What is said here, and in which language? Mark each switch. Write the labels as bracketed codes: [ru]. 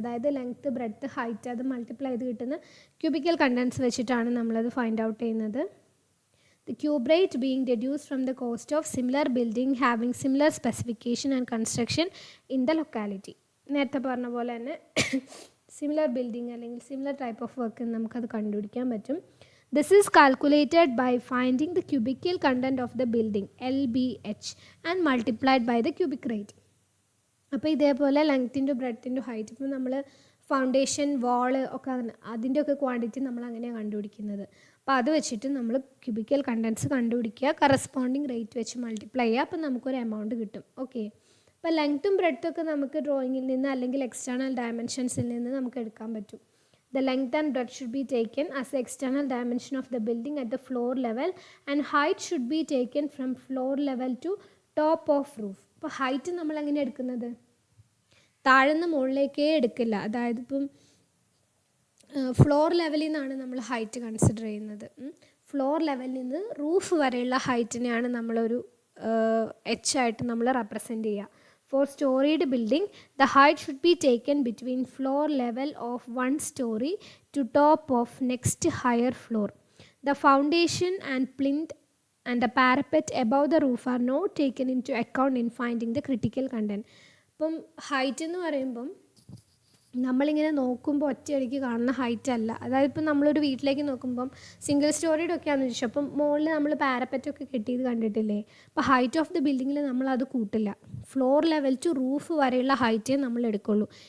[ml] അതായത് length, breadth, height അത് multiply ചെയ്ത് കിട്ടുന്ന ക്യൂബിക്കൽ കണ്ടൻസ് വെച്ചിട്ടാണ് നമ്മളത് ഫൈൻഡ് ഔട്ട് ചെയ്യുന്നത്. [en] The cube rate being deducted from the cost of similar building having similar specification and construction in the locality. [ml] നേരത്തെ പറഞ്ഞ പോലെ തന്നെ സിമിലർ ബിൽഡിംഗ് അല്ലെങ്കിൽ സിമിലർ ടൈപ്പ് ഓഫ് വർക്ക് നമുക്കത് കണ്ടുപിടിക്കാൻ പറ്റും. [en] This is calculated by finding the cubical content of the building LBH and multiplied by the cubic rate. [ml] അപ്പോൾ ഇതേപോലെ ലെങ്ത്തിൻ്റെ ബ്രെഡ്ത്തിൻ്റെ ഹൈറ്റ്, ഇപ്പോൾ നമ്മൾ ഫൗണ്ടേഷൻ, വാള് ഒക്കെ അതിൻ്റെ ഒക്കെ ക്വാണ്ടിറ്റി നമ്മൾ അങ്ങനെയാണ് കണ്ടുപിടിക്കുന്നത്. അപ്പോൾ അത് വെച്ചിട്ട് നമ്മൾ ക്യൂബിക്കൽ കണ്ടൻസ് കണ്ടുപിടിക്കുക, കറസ്പോണ്ടിങ് റേറ്റ് വെച്ച് മൾട്ടിപ്ലൈ ചെയ്യുക, അപ്പോൾ നമുക്കൊരു എമൗണ്ട് കിട്ടും. ഓക്കെ, അപ്പോൾ ലെങ്ത്തും ബ്രെഡ്ത്തും ഒക്കെ നമുക്ക് ഡ്രോയിങ്ങിൽ നിന്ന് അല്ലെങ്കിൽ എക്സ്റ്റേണൽ ഡയമെൻഷൻസിൽ നിന്ന് നമുക്ക് എടുക്കാൻ പറ്റും. [en] The length and breadth should be taken as the external dimension of the building at the floor level and height should be taken from floor level to top of roof. [ml] അപ്പോൾ height നമ്മൾ എങ്ങനെ എടുക്കുന്നത്? താഴെ നിന്ന് മുകളിലേക്കേ എടുക്കില്ല. അതായത് ഇപ്പം floor ലെവലിൽ നിന്നാണ് നമ്മൾ ഹൈറ്റ് കൺസിഡർ ചെയ്യുന്നത്. ഫ്ലോർ ലെവലിൽ നിന്ന് റൂഫ് വരെയുള്ള ഹൈറ്റിനെയാണ് നമ്മളൊരു ആയിട്ട് നമ്മൾ റെപ്രസെൻറ്റ് ചെയ്യുക. [en] For storied building, the height should be taken between floor level of one story to top of next higher floor. The foundation and plinth and the parapet above the roof are not taken into account in finding the critical content. [ml] ഇപ്പം height എന്ന് പറയുമ്പം നമ്മളിങ്ങനെ നോക്കുമ്പോൾ ഒറ്റയടിക്ക് കാണുന്ന height അല്ല. അതായത് ഇപ്പം നമ്മളൊരു വീട്ടിലേക്ക് നോക്കുമ്പം സിംഗിൾ സ്റ്റോറിയുടെ ഒക്കെയാണെന്ന് വെച്ചാൽ അപ്പം മുകളിൽ നമ്മൾ പാരപ്പറ്റൊക്കെ കെട്ടിയത് കണ്ടിട്ടില്ലേ. അപ്പോൾ ഹൈറ്റ് ഓഫ് ദി ബിൽഡിങ്ങിൽ നമ്മളത് കൂട്ടില്ല. ഫ്ലോർ ലെവൽ ടു റൂഫ് വരെയുള്ള ഹൈറ്റേ നമ്മൾ എടുക്കുള്ളൂ.